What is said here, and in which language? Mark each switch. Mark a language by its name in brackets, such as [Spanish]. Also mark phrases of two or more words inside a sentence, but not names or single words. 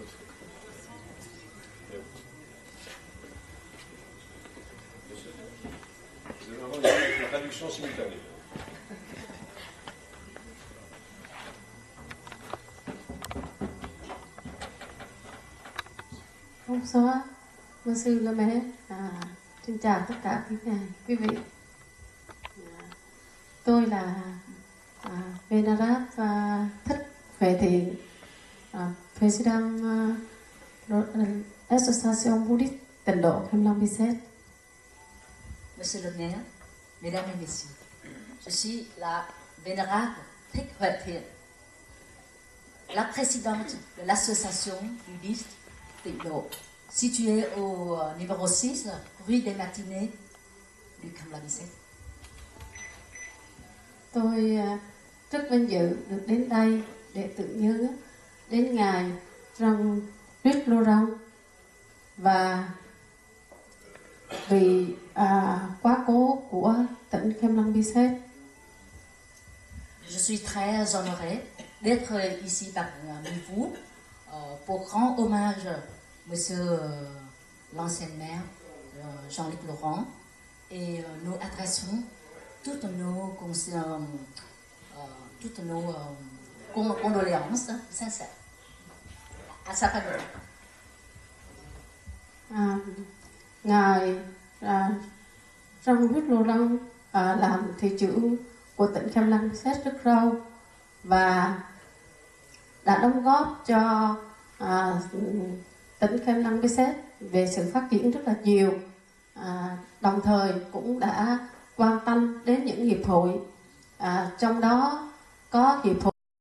[French] Vous allez avoir une traduction simultanée. Bonsoir, Monsieur le maire. [Vietnamese] Xin chào tất cả quý vị. Tôi là Venerab Thích Huệ Thiện, [English] President Association Buddhist Tịnh Độ Kremlin-Bicêtre. [French] Monsieur le maire, mesdames et messieurs, je suis la Vénérable Thích Huệ Thiện, la présidente de l'association bouddhiste Tịnh Độ, située au numéro 6, rue des Matinées du Kremlin-Bicêtre. [Vietnamese] Tôi rất vinh dự được đến đây để tưởng nhớ đến Ngài Rong Rít Lô Rong và vì quá cố của tỉnh Kremlin-Bicêtre. [French] Je suis très honorée d'être ici parmi vous pour rendre hommage à Monsieur l'ancien maire Jean-Luc Laurent et nous adressons toutes nos condoléances sincères à sa famille. [Vietnamese] Ngài Rong Rít Lô Rong làm thị trưởng của tỉnh Kremlin-Bicêtre rất lâu và đã đóng góp cho tỉnh Kremlin-Bicêtre về sự phát triển rất là nhiều, đồng thời cũng đã quan tâm đến những hiệp hội, trong đó có hiệp hội